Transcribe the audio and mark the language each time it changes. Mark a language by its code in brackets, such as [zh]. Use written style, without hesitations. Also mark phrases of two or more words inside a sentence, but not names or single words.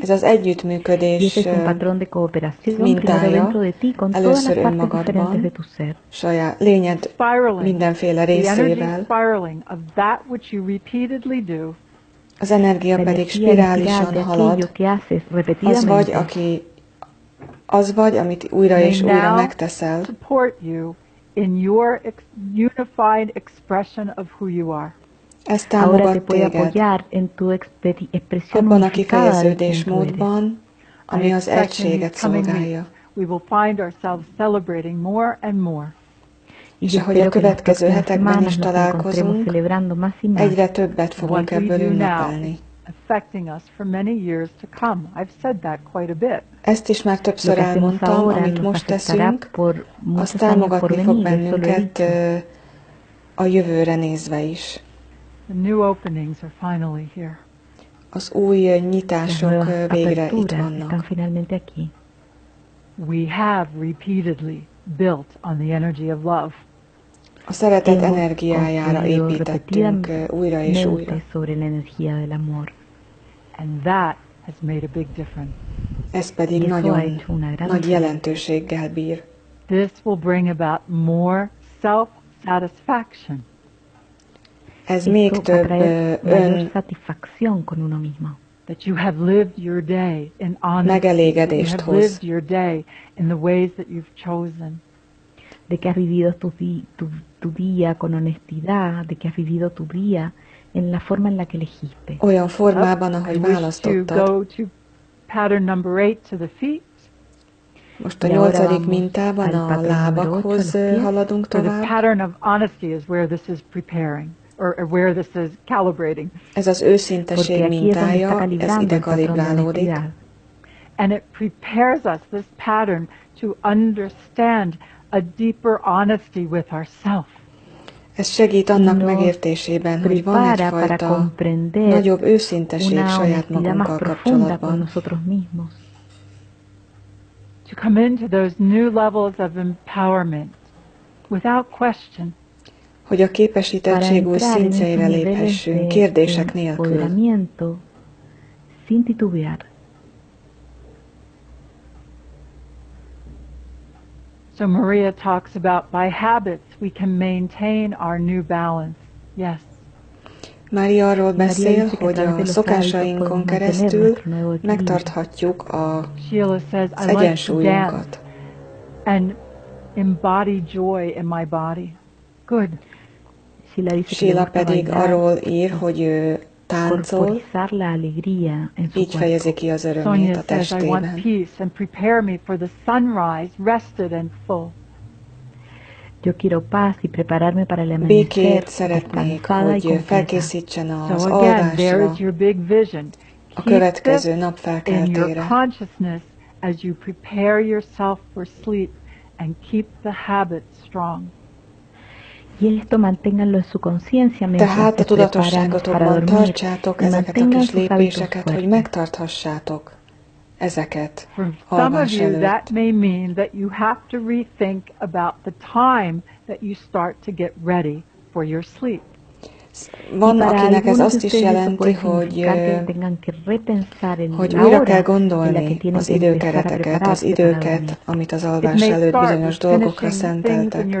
[hu] Ez az együttműködés mintája, először önmagadban, saját lényed mindenféle részével. Az energia pedig spirálisan halad. Az vagy, amit újra és újra megteszel. [en] In your unified expression of who you are. [hu] Ez támogat téged abban a kifejeződésmódban, ami az egységet szolgálja. [en] We will find ourselves celebrating more and more. [hu] És ahogy a következő hetekben is találkozunk, egyre többet fogunk ebből ünnepelni. [en] Affecting us for many years to come. I've said that quite a bit. [hu] Ezt is már többször elmondtam, amit most teszünk, az támogatni fog bennünket a jövőre nézve is. [en] The new openings are finally here. [hu] Az új nyitások végre itt vannak. [en] We have repeatedly built on the energy of love. [hu] A szeretet energiájára építettünk újra és újra. [en] And that has made a big difference. [hu] Ez pedig nagyon nagy jelentőséggel bír. [en] This will bring about more self-satisfaction. [hu] ez még több [es] satisfacción con uno mismo. [en] That you have lived your day in honesty. [hu] megelégedést [en] You have [hu] hoz. [en] lived your day in the ways that you've chosen. [es] De que has vivido tu día con honestidad, de que has vivido tu día en la forma en la que elegiste. [hu] Olyan formában, ahogy [en] I wish to [hu] választottad. [en] go to pattern number 8 to the feet. [hu] Most a 8. mintában a lábakhoz haladunk [en] So the [hu] tovább. [en] pattern of honesty is where this is preparing, or where this is calibrating. [hu] Ez az őszinteség mintája, ez ide kalibrálódik. [en] And it prepares us, this pattern, to understand a deeper honesty with ourselves. [hu] Ez segít annak megértésében, hogy van egyfajta nagyobb őszinteség saját magunkkal kapcsolatban. [en] To come into those new levels of empowerment without question. [hu] Hogy a képesítettség új szintjeire léphessünk, kérdések nélkül. [es] Sin titubear. [en] So Maria talks about by habits we can maintain our new balance. Yes. [hu] Mária arról beszél, hogy a szokásainkon keresztül megtarthatjuk az egyensúlyunkat. [en] And embody joy in my body. Good. [hu] Sheila pedig arról ír, hogy ő táncol, így fejezi ki az örömét a testében. [en] I want peace and prepare me for the sunrise, rested and full. [es] Yo quiero paz y prepararme para el amanecer. [hu] Békét szeretnék, hogy felkészítsen az alvásra, a következő nap felkeltére. [en] In your consciousness as you prepare yourself for sleep and keep the habit strong. [hu] Tehát a tudatosságotokban tartsátok ezeket a kis lépéseket, hogy megtarthassátok ezeket alvás előtt. [en] That may mean that you have to rethink about the time that you start to get ready for your sleep. [hu] Van, akinek ez azt is jelenti, hogy újra kell gondolni az időkereteket, az időket, amit az alvás előtt bizonyos dolgokra szenteltek.